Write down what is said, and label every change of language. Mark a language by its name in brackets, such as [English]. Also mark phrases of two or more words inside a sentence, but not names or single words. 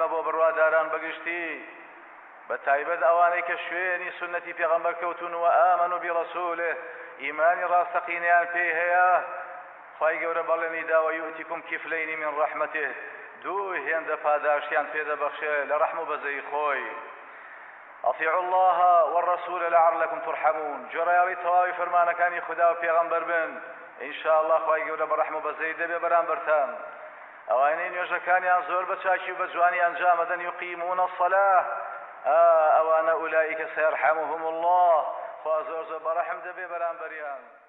[Central Kurdish] بۆ بڕواداران بەگشتی بتایبەت ئەوانەی کە شوێنی سنەتی پێغەمبەر کەوتون و ئامن و بیڕەسوولێ ئیمانی ڕاستەقینەیان پێی هەیە خوای گەورە بەڵێنی داوە [Arabic] یوتیکم کیفلەینی من ڕەحمەتێ [Central Kurdish] دوو هێندە پاداشتیان پێدەبەخشێ لە ڕەحم و بەزەی خۆی [Arabic] ئەطیعوا الله والرسول لعلكم ترحمون [Central Kurdish] جۆرایاڵی تەواوی فەرمانەکانی خدا و پێغەمبەر بن [Arabic] ئین شاء الله [Central Kurdish] خوای گەورە بە ڕەحم و بەزەی دەبێ بەرامبەرتان ئەوانەی نوێژەکانیان زۆر بە چاکی و بە جوانی ئەنجامەدەن [Arabic] یقیمون الصلاة [Central Kurdish] ئەوانە [Arabic] ئولائیکە سەیەرحەمهم الله [Central Kurdish] خوا زۆر بەڕەحم دەبێ بەرامبەریان